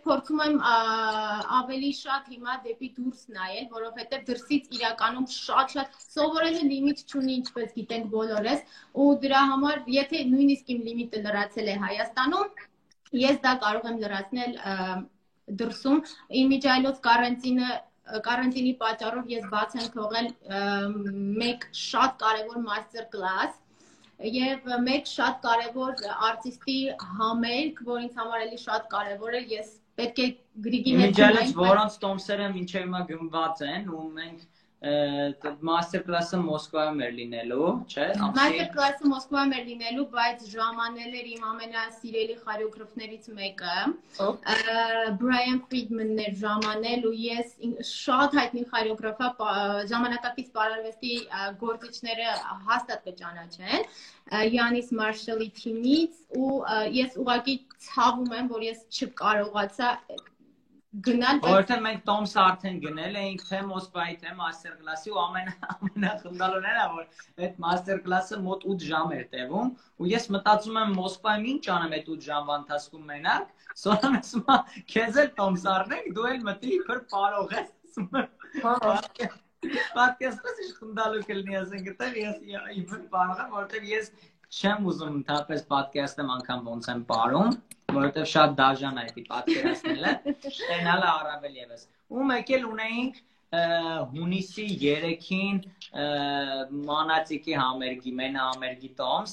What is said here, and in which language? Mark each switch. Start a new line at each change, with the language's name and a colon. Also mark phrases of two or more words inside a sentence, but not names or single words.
Armenian: փորձում եմ ավելի շատ հիմա դեպի դուրս նայել, որովհետև դրսից իրականում շատ սովորելը լիմիտ չունի, ինչպես գիտենք բոլորս, ու դրա համար, եթե նույնիսկ իմ լիմիտը լրացել է Հայաստանում, ես դա կարող եմ լրացնել դրսում, իմիջիայլոց կարանտինը կարանտինի պատճառով ես բաց եմ թողել մեկ շատ կարևոր
English: master class
Armenian: եւ մեկ շատ կարևոր արտիստի համերգ, որ ինձ համար էլի շատ կարևոր է, ես պետք է Գրիգի հետ Միջալից որոնց տոմսերը մինչև հիմա գնված են ու մենք
English: master class-
Armenian: ը Մոսկվայում էր լինելու, չէ՞։
English: Master class-
Armenian: ը Մոսկվայում էր լինելու, բայց ժամանել էր իմ ամենասիրելի խորեոգրաֆներից մեկը։ Brian Friedman-ն էր ժամանել ու ես շատ հայտնի խորեոգրաֆ է, ժամանակակից պարարվեստի գործիչները հաստատ կճանաչեն։ Յանիս Մարշալի թիմից ու ես ուղղակի ցավում եմ, որ ես չկարողացա գնալ, որովհետև մենք տոմսը արդեն գնել էինք թե Մոսկվայի թե
English: master class-
Armenian: ի ու ամենախնդալորն էր, որ այդ
English: master class-
Armenian: ը մոտ 8 ժամ էր տևում ու ես մտածում եմ Մոսկվայում ինչ անեմ այդ 8 ժամվա ընթացքում մենակ, Սոնան ասում է քեզ էլ տոմս առնենք, դու էլ մտի իբր պարող ես, ասում եմ Պատկերացրու ինչ խնդալու կլինի ասենք այդտեղ ես իբր պարող եմ, որովհետև ես չեմ ուզում ընդհանրապես պատկերացնեմ անգամ ոնց եմ պարում, որովհետև շատ դաժան է դա պատկերացնելը, տենալը առավել եւս։ Ու մեկ էլ ունեինք հունիսի 3-ին մանածիկի համերգի, մենա համերգի տոմս։